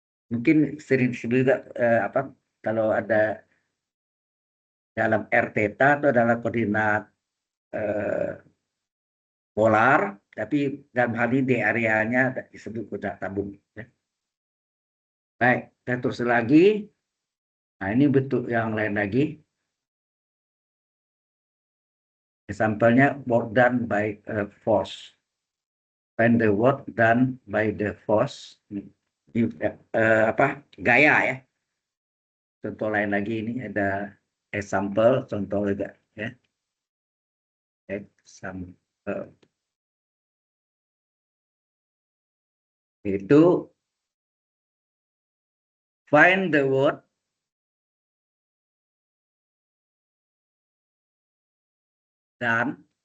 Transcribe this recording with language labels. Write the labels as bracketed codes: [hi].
[id] Mungkin sering juga apa kalau ada dalam R theta atau dalam koordinat polar, tapi dalam hal ini di areanya disebut koordinat tabung. Ya. Baik, kita terus lagi. Nah, ini bentuk yang lain lagi. [en] Sampelnya work done by force. Find the work done by the force. [id] Ini, apa gaya ya. Contoh lain lagi ini ada example, contoh juga ya. [en] Example. Itu find the word done.